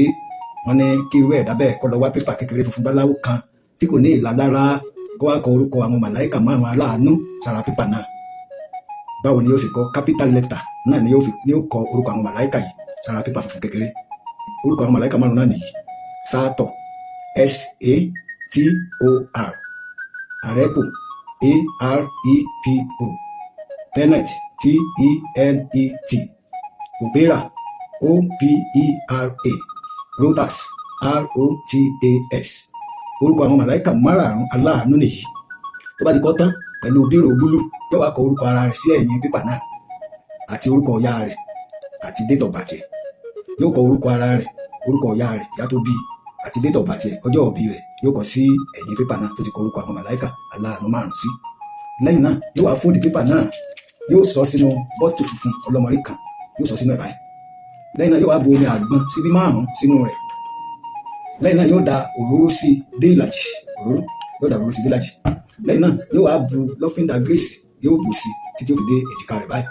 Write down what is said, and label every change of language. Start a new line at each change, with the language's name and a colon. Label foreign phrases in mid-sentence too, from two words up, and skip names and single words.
Yoruba: Wọ́n ní kí irú ẹ̀dá bẹ́ẹ̀ kó lọ wá pépà kékeré funfun báláwo kan tí kò ní ìlà lára, kó wá kọ orúkọ àwọn màláìkà márùn-ún aláàánú sára pépà náà. Báwo ni yóò ṣe kọ?
English: Capital letter
Yoruba: náà ni yóò kọ orúkọ àwọn màláìkà yìí sára pépà funfun kékeré. Orúkọ àwọn màláìkà márùn-ún náà nìyí: Sátọ̀, S-A-T-O-R, Àrẹ́pò, A-R-E-P-O, Tenet, T-E-N-E-T, Opera, O-P-E-R-A, Rotas, R-O-T-A-S. Orúkọ àwọn màláìkà márùn-ún aláàánú nìyí. Tó bá ti kọ tán pẹ̀lú bírò búlù, yóò wá kọ orúkọ ara rẹ̀ sí ẹ̀yìn pépà náà àti orúkọ ìyá rẹ̀ àti
English: date of birth.
Yoruba: Yóò kọ orúkọ ara rẹ̀, orúkọ ìyá rẹ̀, ìyá tó bí, àti
English: date of birth,
Yoruba: ọjọ́ ìbí rẹ̀ yóò kọ sí ẹ̀yìn pépà náà tó ti kọ orúkọ àwọn màláìkà aláàánú márùn-ún sí. Lẹ́yìn náà yóò wá fóòdì pépà náà, yóò sọ sínú bọ́ọ̀tù funfun ọlọ́mọrí kan, yóò sọ sínú ẹ̀ báyìí. Lẹ́yìn náà yóò wá bu omi àgbọn síbí márùn-ún sínú rẹ̀. Lẹ́yìn náà yóò da òróró sí dé ìlàjì, lẹ́yìn náà yóò wá bu lọ́fíńdà grace, yóò bù sí títí ó fi dé èjìká rẹ̀ báyìí.